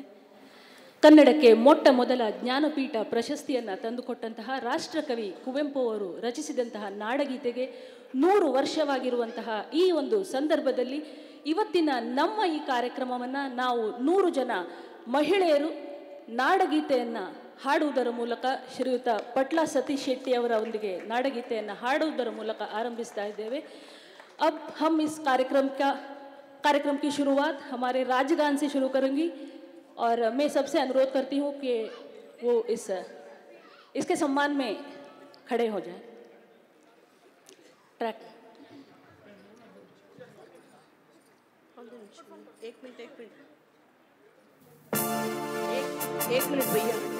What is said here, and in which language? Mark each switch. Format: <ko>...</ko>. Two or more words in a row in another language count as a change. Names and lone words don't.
<kn>ಕನ್ನಡಕ್ಕೆ ಮೊಟ್ಟ ಮೊದಲ ಜ್ಞಾನಪೀಠ ಪ್ರಶಸ್ತಿಯನ್ನು ತಂದುಕೊಟ್ಟಂತಹ ರಾಷ್ಟ್ರಕವಿ ಕುವೆಂಪು ಅವರು ರಚಿಸಿದಂತಹ ನಾಡಗೀತೆಗೆ 100 ವರ್ಷವಾಗಿರುವಂತಹ ಈ ಒಂದು ಸಂದರ್ಭದಲ್ಲಿ ಇವತ್ತಿನ ನಮ್ಮ ಈ ಕಾರ್ಯಕ್ರಮವನ್ನು ನಾವು 100 ಜನ ಮಹಿಳೆಯರು ನಾಡಗೀತೆಯನ್ನು ಹಾಡುವುದರ ಮೂಲಕ ಶ್ರೀಯುತ ಪಟ್ಲ ಸತೀಶ್ ಶೆಟ್ಟಿ ಅವರ ಒಂದಿಗೆ ನಾಡಗೀತೆಯನ್ನು ಹಾಡುವುದರ ಮೂಲಕ ಆರಂಭಿಸ್ತಾ ಇದ್ದೇವೆ.</kn> <hi>अब हम इस कार्यक्रम की शुरुआत हमारे राजगान से शुरू करूंगी और मैं सबसे अनुरोध करती हूं कि वो इसके सम्मान में खड़े हो जाएं. ट्रैक एक मिनट भैया</hi>